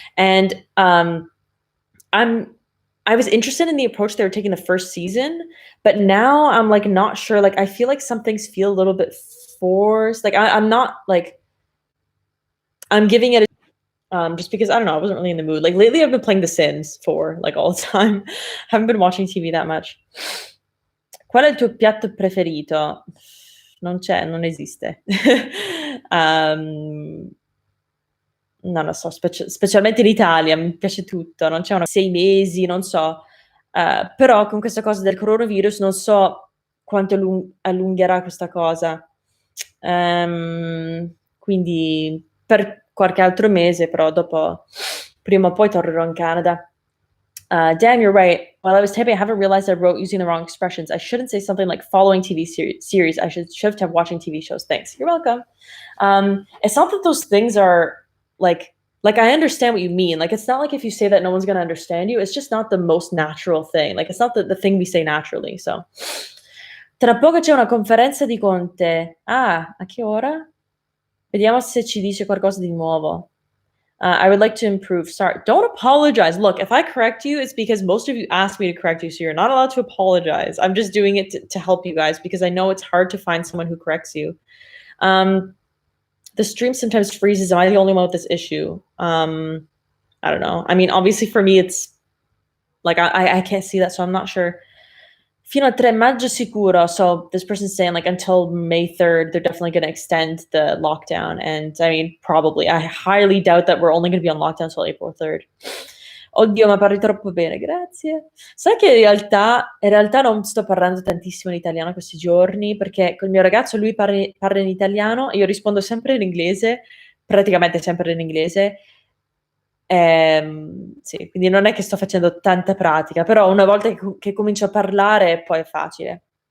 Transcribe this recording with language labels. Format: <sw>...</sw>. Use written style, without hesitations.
<en>And I was interested in the approach they were taking the first season, but now I'm like not sure. Like I feel like some things feel a little bit forced. Like I'm not like I'm giving it just because I don't know, I wasn't really in the mood. Like lately I've been playing The Sims 4 like all the time. Haven't been watching TV that much.</en> <it>Qual è il tuo piatto preferito? Non c'è, non esiste. Non lo so, specialmente in Italia, mi piace tutto, non c'è una 6 mesi, non so. Però con questa cosa del coronavirus non so quanto allungherà questa cosa. Quindi per qualche altro mese, però dopo prima o poi tornerò in Canada.</it> <en>Dan, you're right. While I was typing, I haven't realized I wrote using the wrong expressions. I shouldn't say something like following TV series. I should shift to watching TV shows. Thanks. You're welcome. It's not that those things are like I understand what you mean. Like it's not like if you say that no one's gonna understand you. It's just not the most natural thing. Like it's not the thing we say naturally.</en> <it>So tra poco c'è una conferenza di Conte. Ah, a che ora? Vediamo se ci dice qualcosa di nuovo.</it> <en>I would like to improve. Sorry. Don't apologize. Look, if I correct you, it's because most of you asked me to correct you, so you're not allowed to apologize. I'm just doing it to help you guys because I know it's hard to find someone who corrects you. The stream sometimes freezes. Am I the only one with this issue? I don't know. I mean, obviously for me, it's like I can't see that, so I'm not sure.</en> <it>Fino al 3 maggio sicuro.</it> <en>So this person's saying like until May 3rd, they're definitely going to extend the lockdown. And I mean, probably. I highly doubt that we're only going to be on lockdown until April 3rd.</en> <it>Oddio, ma parli troppo bene, grazie. Sai che in realtà non sto parlando tantissimo in italiano questi giorni, perché col mio ragazzo lui parla in italiano e io rispondo sempre in inglese, praticamente sempre in inglese. Sì, quindi non è che sto facendo tanta pratica, però una volta che comincio a parlare poi è facile.</it>